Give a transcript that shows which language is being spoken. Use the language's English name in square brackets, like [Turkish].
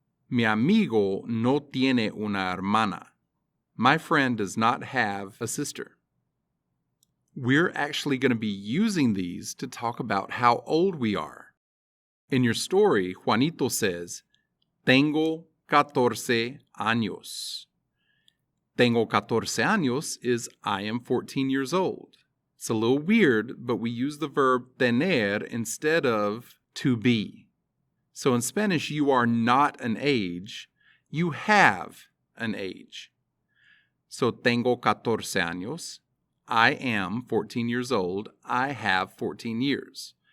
[Spanish] Mi amigo no tiene una hermana. [English] My friend does not have a sister. We're actually going to be using these to talk about how old we are. In your story, Juanito says, [Spanish] tengo 14 años. Tengo 14 años [English] is I am 14 years old. It's a little weird, but we use the verb tener instead of to be. So in Spanish, you are not an age, you have an age. So [Spanish] tengo 14 años, [English] I am 14 years old, I have 14 years.